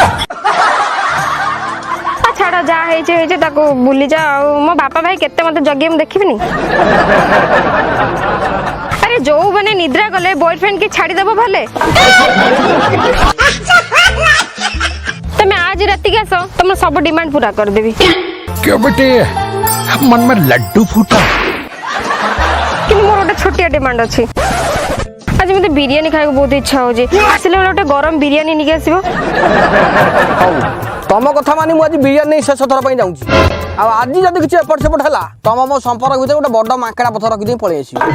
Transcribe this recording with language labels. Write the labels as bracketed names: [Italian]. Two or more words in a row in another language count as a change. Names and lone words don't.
[Odia] ଛାଡ଼, ଯାହା ହେଇଛି ତାକୁ ଭୁଲିଯା। ଆଉ ମୋ ବାପା ଭାଇ କେତେ ମତେ ଜଗିବେ ମୁଁ ଦେଖିବିନି? ଆରେ ଯୋଉ ମାନେ ନିଦ୍ରା ଗଲେ ବୟଫ୍ରେଣ୍ଡ କି ଛାଡ଼ିଦେବ ଭଲେ। ତମେ ଆଜି ରାତିକି ଆସ, ତମର ସବୁ ଡିମାଣ୍ଡ ପୁରା କରିଦେବି। [Hindi] क्यों बेटे, मन में लड्डू फूटा? [Odia] କିନ୍ତୁ ମୋର ଗୋଟେ ଛୋଟିଆ ଡିମାଣ୍ଡ ଅଛି। ଆଜି ମତେ ବିରିୟାନୀ ଖାଇବାକୁ ବହୁତ ଇଚ୍ଛା ହଉଛି। ଆସିଲେ ବେଳେ ଗୋଟେ ଗରମ ବିରିୟାନୀ ନେଇକି ଆସିବ। ହଉ, ତମ କଥା ମାନି ମୁଁ ଆଜି ବିରିୟାନୀ ନେଇ ଶେଷ ଥର ପାଇଁ ଯାଉଛି। ଆଉ ଆଜି ଯଦି କିଛି ଏପଟ ସେପଟ ହେଲା, ତମ ମୋ ସମ୍ପର୍କ ଭିତରେ ଗୋଟେ ବଡ ମାଙ୍କଡା ପଥର ରଖିଦେଇ ପଳେଇ ଆସିବ।